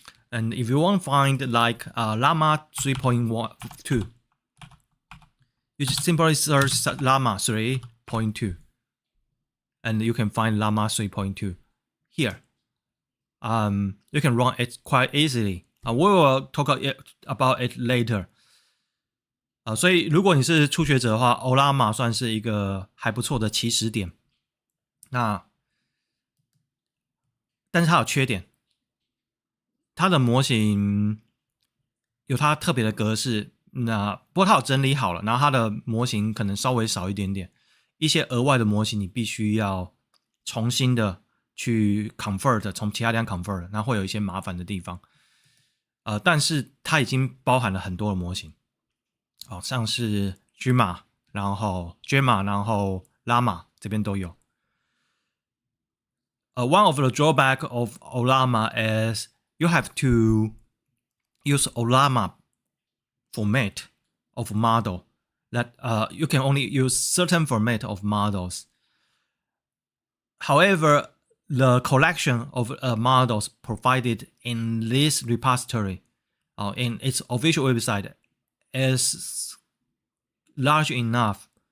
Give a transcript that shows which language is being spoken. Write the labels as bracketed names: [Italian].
[English] And if you want to find like Llama 3.2, you just simply search Llama 3.2, and you can find Llama 3.2 here. You can run it quite easily. We will talk about it later. [Chinese] 所以如果你是初学者的话 ，Ollama 算是一个还不错的起始点。但是它有缺点，它的模型有它特别的格式，不过它有整理好了，然后它的模型可能稍微少一点点，一些额外的模型你必须要重新的去 convert， 从其他地方 convert， 那会有一些麻烦的地方。但是它已经包含了很多的模型，像是 Gemma， 然后 Llama 这边都有。 [English] One of the drawback of Llama is you have to use Llama format of model that you can only use certain format of models. However, the collection of models provided in this repository in its official website is large enough.